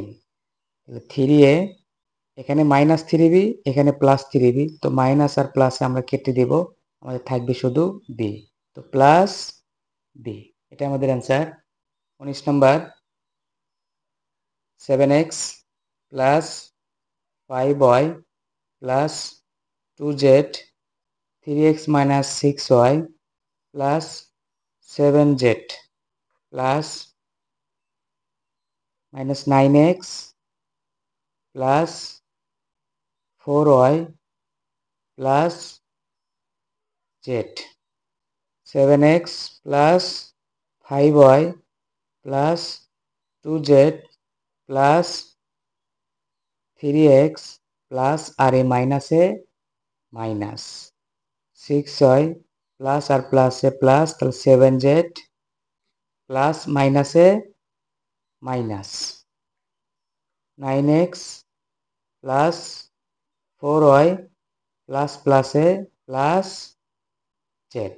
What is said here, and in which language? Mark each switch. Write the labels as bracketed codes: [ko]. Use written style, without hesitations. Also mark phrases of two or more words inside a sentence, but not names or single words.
[bn] তাহলে 3a, এখানে -3b, এখানে +3b, তো মাইনাস আর প্লাসে আমরা কেটে দেব, আমাদের থাকবে শুধু b। তো প্লাস b, এটা আমাদের অ্যান্সার। [en] 19 নম্বর, 7x plus 5y plus 2z 3x minus 6y plus 7z plus minus 9x plus 4y plus z, 7x plus 5y plus 2z plus [bn] 3x plus আর এ মাইনাসে মাইনাস 6y প্লাস আর প্লাসে প্লাস, তাহলে 7z প্লাস মাইনাসে মাইনাস 9x প্লাস 4y প্লাস প্লাসে প্লাস z।